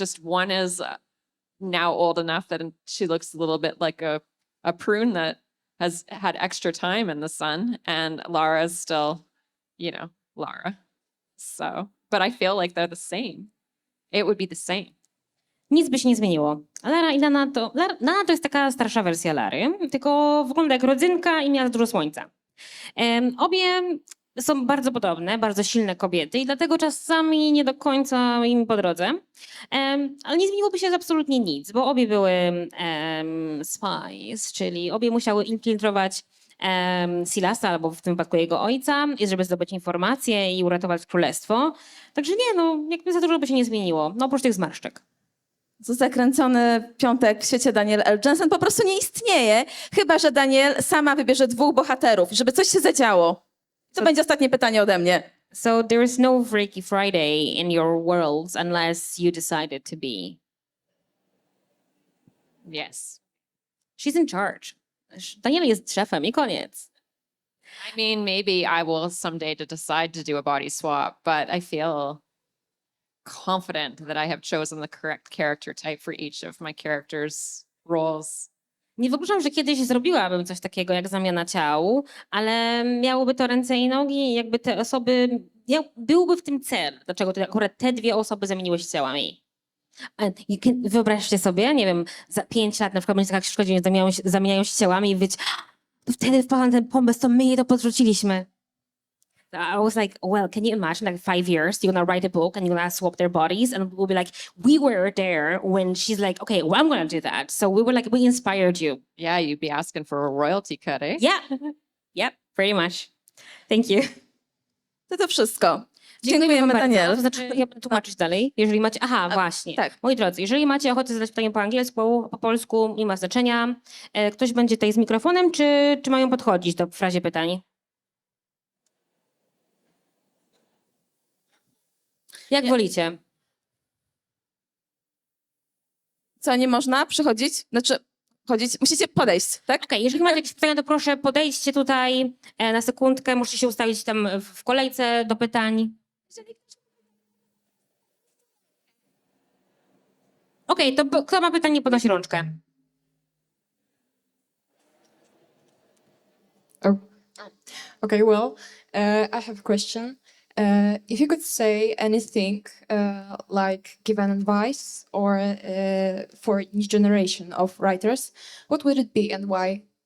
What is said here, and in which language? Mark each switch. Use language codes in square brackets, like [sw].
[en] Just one is now old enough that she looks a little bit like a prune that has had extra time in the sun, and Lara's still, Lara. So, but I feel like they're the same. It would be the same. [pl] Nic by się nie zmieniło. Lara i Nana Nana to jest taka starsza wersja Lary, tylko wygląda jak rodzynka i miała dużo słońca. Obie są bardzo podobne, bardzo silne kobiety i dlatego czasami nie do końca im po drodze. Ale nie zmieniłoby się absolutnie nic, bo obie były spies, czyli obie musiały infiltrować Silasa, albo w tym wypadku jego ojca, żeby zdobyć informacje i uratować królestwo. Także nie, jakby za dużo by się nie zmieniło, oprócz tych zmarszczek. Co zakręcony piątek w świecie Danielle L. Jensen po prostu nie istnieje, chyba że Danielle sama wybierze 2 bohaterów, żeby coś się zadziało. To będzie ostatnie pytanie ode mnie. [en] So there is no Freaky Friday in your worlds unless you decided to be. Yes. She's in charge. [pl] Daniela jest szefem i koniec. [en] I mean, maybe I will someday to decide to do a body swap, but I feel confident that I have chosen the correct character type for each of my characters' roles. [pl] Nie wyobrażam, że kiedyś zrobiłabym coś takiego jak zamiana ciał, ale miałoby to ręce i nogi i jakby te osoby, byłby w tym cel, dlaczego akurat te 2 osoby zamieniły się ciałami. Wyobraźcie sobie, nie wiem, za 5 lat na przykład będzie taka książka, gdzie zamieniają się ciałami i być, to wtedy wpadł na ten pomysł, to my je to podrzuciliśmy. [en] I was like, well, can you imagine like 5 years, you're gonna write a book and you're gonna swap their bodies and we'll be like, we were there when she's like, okay, well, I'm gonna do that. So we were like, we inspired you. Yeah, you'd be asking for a royalty cut, eh? Yeah, yep, pretty much. Thank you. [pl] To wszystko. Dziękujemy bardzo. Danielle. To znaczy, ja będę tłumaczyć dalej, jeżeli macie, właśnie. tak. Moi drodzy, jeżeli macie ochotę zadać pytanie po angielsku, po polsku, nie ma znaczenia. Ktoś będzie tutaj z mikrofonem, czy mają podchodzić do frazie pytań? Jak wolicie? Co, nie można przychodzić? Znaczy, chodzić, musicie podejść, tak? Okej, jeżeli macie jakieś pytania, to proszę podejdźcie tutaj na sekundkę, musicie się ustawić tam w kolejce do pytań. Okej, to kto ma pytanie, podnosi rączkę. [en] Okay, well, I have a question. If you could say anything, like give an advice or for each generation of writers, what would it be and why?